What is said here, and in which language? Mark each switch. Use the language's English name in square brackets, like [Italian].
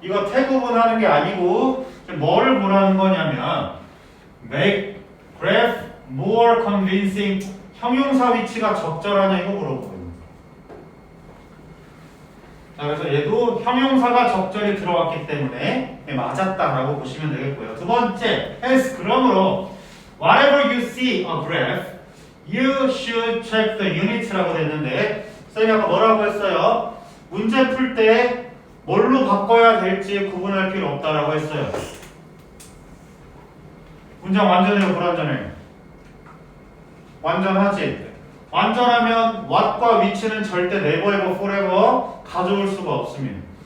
[Korean] 이거 태 구분하는 게 아니고 뭐를 보라는 거냐면 [English] make graph more convincing [Korean] 형용사 위치가 적절하냐 이거 물어보거든요. 자, 그래서 얘도 형용사가 적절히 들어왔기 때문에 맞았다라고 보시면 되겠고요. 두 번째, [English] else [Korean] 그러므로 [English] whatever you see a graph, you should check the units라고 됐는데 [Korean] 선생님이 아까 뭐라고 했어요? 문제 풀 때 뭘로 바꿔야 될지 구분할 필요 없다라고 했어요. 문장 완전해요, 불완전해요? 완전하지? 완전하면 what과 which는 절대 [English] never ever forever [Korean] 가져올 수가 없습니다.